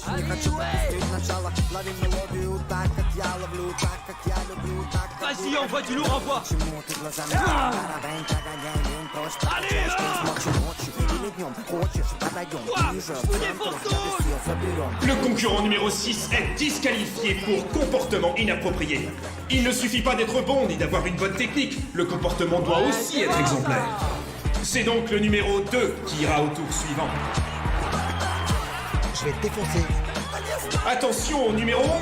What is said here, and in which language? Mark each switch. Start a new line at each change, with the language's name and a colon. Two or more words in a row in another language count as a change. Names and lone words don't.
Russian: Не хочу пропустить начало. Лови мелодию так, как я ловлю, так, как я люблю, так, как
French: Vas-y, envoie du lourd, envoie.
Russian: Почему ты глазами парабень, прогоняем прочь, прокачаешь ты ночью, ночью или днем. Хочешь, подойдем ближе, в центр, все заберем.
French: Le concurrent numéro 6 est disqualifié pour comportement inapproprié. Il ne suffit pas d'être bon ni d'avoir une bonne technique, le comportement doit aussi être exemplaire. C'est donc le numéro 2 qui ira au tour suivant. Je vais te défoncer. Attention au numéro 11.